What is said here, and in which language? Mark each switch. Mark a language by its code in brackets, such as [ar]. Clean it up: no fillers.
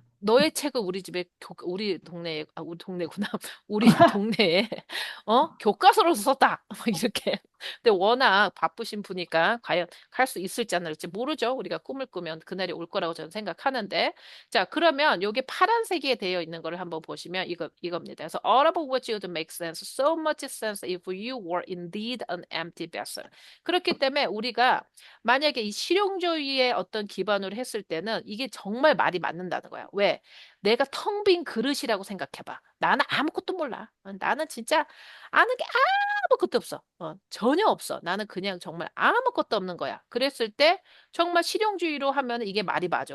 [ko] 너의 책을 우리 집에 우리 동네에 우리 동네구나 우리 동네에 교과서로 썼다 막 이렇게. 근데 워낙 바쁘신 분이니까 과연 갈 수 있을지 안 할지 모르죠. 우리가 꿈을 꾸면 그날이 올 거라고 저는 생각하는데. 자, 그러면 여기 파란색에 되어 있는 거를 한번 보시면 이겁니다. [en] 그래서 all of which would make sense, so much sense if you were indeed an empty vessel. [ko] 그렇기 때문에 우리가 만약에 이 실용주의의 어떤 기반으로 했을 때는 이게 정말 말이 맞는다는 거야. 왜? 내가 텅 빈 그릇이라고 생각해봐. 나는 아무것도 몰라. 나는 진짜 아는 게 아무것도 없어. 전혀 없어. 나는 그냥 정말 아무것도 없는 거야. 그랬을 때 정말 실용주의로 하면 이게 말이 맞아.